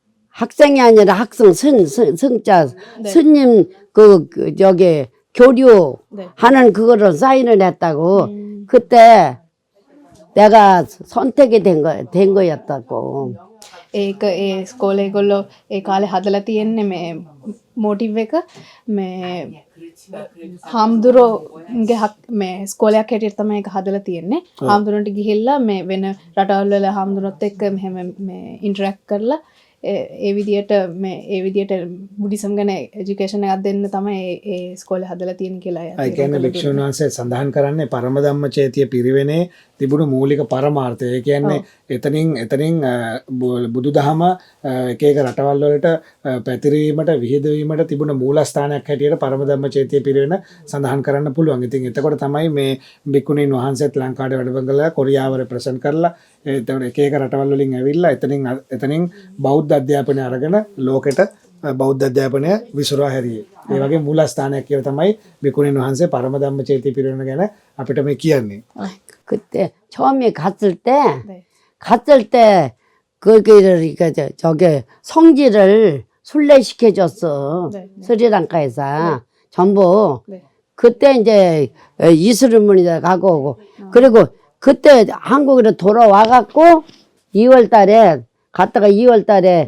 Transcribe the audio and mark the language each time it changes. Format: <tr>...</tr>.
<ko>학생이 아니라 학생 승자 네. 스님 저기 교류 네. 하는 그거를 사인을 했다고 그때 내가 선택이 된 거였다고.</ko> <si>ඒක ඒ ස්කෝලේ ඒගොල්ලෝ ඒ කාලේ හදලා තියෙන්නේ මේ මොටිව් එක මේ හාමුදුරුවෝගේ මේ ස්කෝලයක් හැටියට තමයි ඒක හදලා තියෙන්නේ. හාමුදුරුවන්ට ගිහිල්ලා මේ වෙන රටවල් වල හාමුදුරුවොත් එක්ක මෙහෙම මේ ඉන්ටරැක්ට් කරලා ඒ විදියට බුද්දිසම් ගැන එජුකේෂන් එකක් දෙන්න තමයි ඒ ස්කෝලේ හදලා තියෙන්නේ කියලා. ඒ කියන්නේ භික්ෂුන් වහන්සේ සඳහන් කරන්නේ පරම ධම්ම චේතිය පිරිවෙනේ තිබුණු මූලික පරමාර්ථය. ඒ කියන්නේ එතනින් බුදුදහම එක එක රටවල් වලට පැතිරීමට විහිදවීමට තිබුණ මූලස්ථානයක් හැටියට පරම ධම්ම චේතිය පිරිවෙන සඳහන් කරන්න පුළුවන්. ඉතින් එතකොට තමයි මේ භික්ඛුණීන් වහන්සේත් ලංකාවට වැඩම කළා කොරියාව රෙප්‍රසන්ට් කරලා එතකොට එක එක රටවල් වලින් ඇවිල්ලා එතනින් බෞද්ධ අධ්‍යාපනය අරගෙන ලෝකෙට බෞද්ධ අධ්‍යාපනය විසුරුවා හැරියේ. ඒ වගේ මූලස්ථානයක් කියලා තමයි භික්ඛුණීන් වහන්සේ පරම ධම්ම චේතිය පිරිවෙන ගැන අපිට මේ කියන්නේ.</si> <ko>그때 처음에 네. 갔을 때 거기를 저게 성지를 순례시켜줬어. 네, 네. 스리랑카에서 전부. 네. 그때 이제 이스르문이다 가고 오고. 그리고 그때 한국으로 돌아와갖고 2월 달에 갔다가 2월 달에</ko>